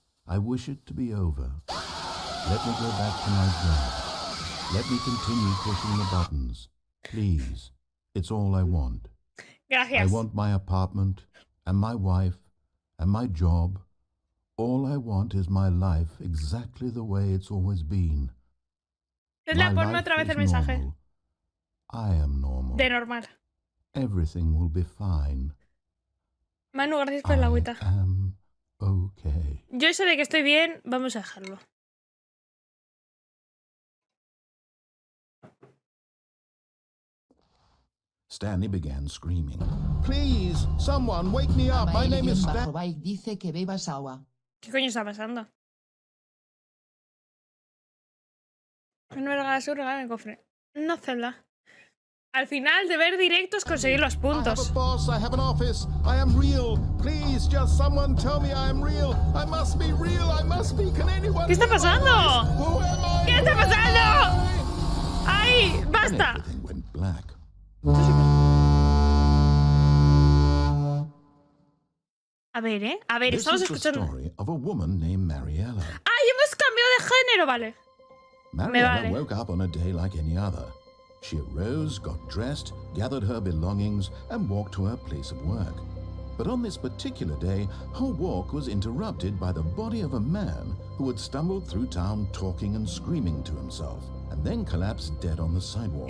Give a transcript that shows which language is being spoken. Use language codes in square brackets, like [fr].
[en] I wish it to be over. Let me go back to my job. Let me continue pushing the buttons. Please, it's all I want. [es] Gracias. [en] I want my apartment, and my wife, and my job. All I want is my life exactly the way it's always been. [es] Ponme otra vez el mensaje. [en] Normal. I am normal. [es] De normal. [en] Everything will be fine. [es] Manu, gracias por la agüita. [en] I am okay. [es] Yo eso de que estoy bien, vamos a dejarlo. [en] Stanley began screaming. Please, someone, wake me up. My name is Stanley. [es] Dice que bebas agua. ¿Qué coño está pasando? No me regalas un regalo en el cofre. No, Zelda. Al final de ver directos conseguir los puntos. [en] I have an office. I am real. Please, just someone tell me I am real. I must be real. I must be. Can anyone? [es] ¿Qué está pasando? ¿Qué está pasando? ¡Ay! ¡Basta! [en] Everything went black. [es] A ver, estamos escuchando. [en] Story of a woman named Mariella. [es] ¡Ay, hemos cambiado de género! Vale. [en] Mariella woke up on a day like any other. She arose, got dressed, gathered her belongings, and walked to her place of work. But on this particular day, her walk was interrupted by the body of a man who had stumbled through town talking and screaming to himself, and then collapsed dead on the sidewalk.